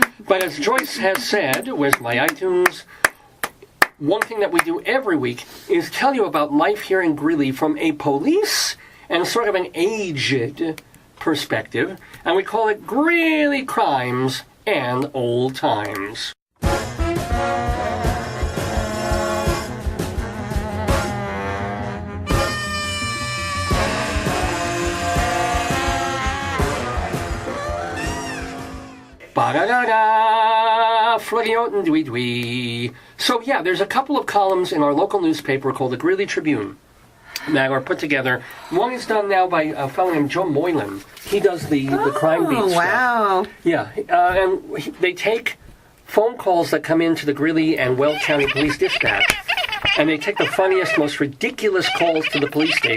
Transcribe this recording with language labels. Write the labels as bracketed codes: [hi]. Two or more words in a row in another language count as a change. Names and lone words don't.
[en] But as Joyce has said, where's my iTunes? One thing that we do every week is tell you about life here in Greeley from a police and sort of an aged perspective. And we call it Greeley Crimes and Old Times. Ba-da-da-da, flirty-oten-dwee-dwee. So yeah, there's a couple of columns in our local newspaper called the Greeley Tribune. that are put together. One is done now by a fellow named Joe Moylan. He does the crime beat stuff. Wow. Yeah, and they take phone calls that come into the Greeley and Weld County Police Dispatch, and they take the funniest, most ridiculous calls to the police station.